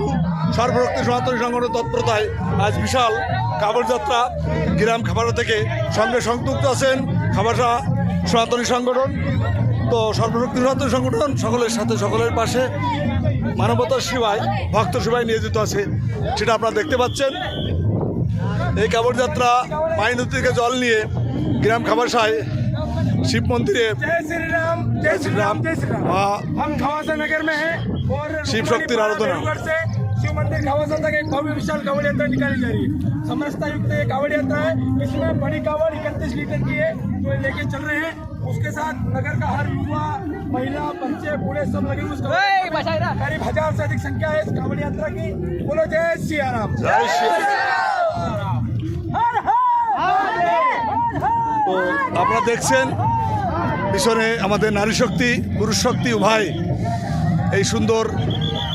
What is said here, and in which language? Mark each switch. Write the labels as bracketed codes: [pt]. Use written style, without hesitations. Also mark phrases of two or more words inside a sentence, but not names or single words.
[bn] সর্বরক্তি সনাতনী সংগঠন তৎপরতায় আজ বিশাল কাবড় যাত্রা গ্রাম খাবাড়া থেকে সঙ্গে সংযুক্ত আছেন খাবাড়া সনাতনী সংগঠন। তো সর্বশক্তি সনাতনী সংগঠন সকলের সাথে সকলের পাশে মানবতার সেবায় ভক্ত সেবায় নিয়োজিত আছে, সেটা আপনারা দেখতে পাচ্ছেন। এই কাবড় যাত্রা মাই নদী থেকে জল নিয়ে গ্রাম খাবারসায় [hi] शिव मंदिर जय श्री राम, जय श्री राम, जय श्री राम। हम खवासा नगर में हैं और शिव शक्ति आराधना से शिव मंदिर खवासा तक एक भव्य विशाल कावड़ यात्रा निकाली जा रही है। समरसता युक्त ये कावड़ यात्रा है। इसमें बड़ी कावड़ 31 लीटर की है जो लेके चल रहे हैं। उसके साथ नगर का हर युवा, महिला, बच्चे, बूढ़े सब लगे हुए। करीब 1000 से अधिक संख्या है इस कावड़ यात्रा की। बोलो जय सिया राम, जय श्री [bn] তো আপনারা দেখছেন পিছনে আমাদের নারী শক্তি পুরুষ শক্তি উভয় এই সুন্দর